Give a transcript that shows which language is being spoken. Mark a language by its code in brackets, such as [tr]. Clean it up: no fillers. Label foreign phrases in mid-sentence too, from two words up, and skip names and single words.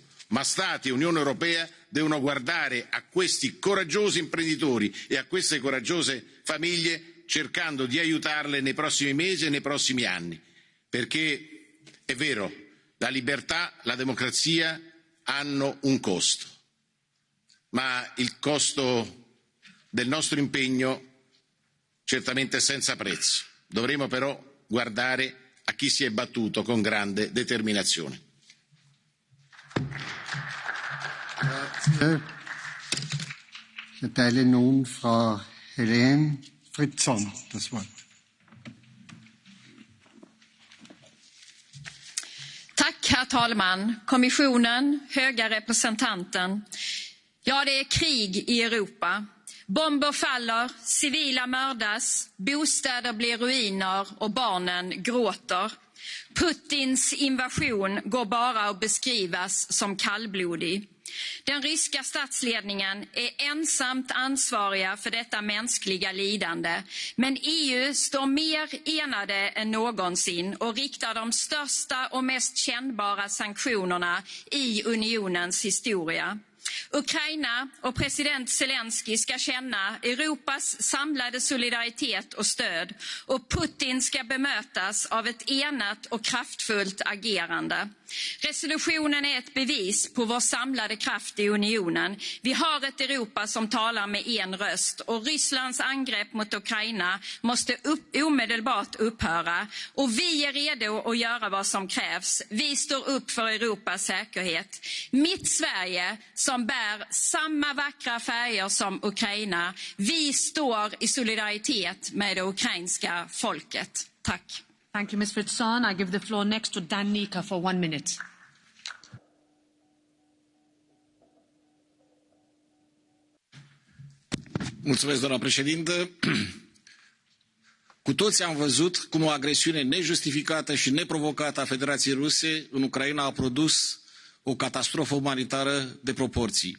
[it] Ma Stati e Unione Europea devono guardare a questi coraggiosi imprenditori e a queste coraggiose famiglie cercando di aiutarle nei prossimi mesi e nei prossimi anni, perché è vero, la libertà, la democrazia hanno un costo, ma il costo del nostro impegno certamente è senza prezzo. Dovremo però guardare a chi si è battuto con grande determinazione. Grazie. [de] Ich erteile nun Frau Helene Fritzon das Wort. [sv] Tack, herr talman, kommissionen, höga representanten. Ja, det är krig i Europa. Bomber faller, civila mördas, bostäder blir ruiner och barnen gråter. Putins invasion går bara att beskrivas som kallblodig. Den ryska statsledningen är ensamt ansvariga för detta mänskliga lidande. Men EU står mer enade än någonsin och riktar de största och mest kännbara sanktionerna i unionens historia. Ukraina och president Zelensky ska känna Europas samlade solidaritet och stöd, och Putin ska bemötas av ett enat och kraftfullt agerande. Resolutionen är ett bevis på vår samlade kraft i unionen. Vi har ett Europa som talar med en röst, och Rysslands angrepp mot Ukraina måste omedelbart upphöra. Och vi är redo att göra vad som krävs. Vi står upp för Europas säkerhet. Mitt Sverige, som bär samma vackra färger som Ukraina, vi står i solidaritet med det ukrainska folket. Tack. [en] Thank you, Ms. Fritzon. I give the floor next to Dan Nika for 1 minute. [ro] Mulțumesc, doamna președintă. Cu toții am văzut cum o agresiune nejustificată și neprovocată a Federației Ruse în Ucraina a produs o catastrofă umanitară de proporții.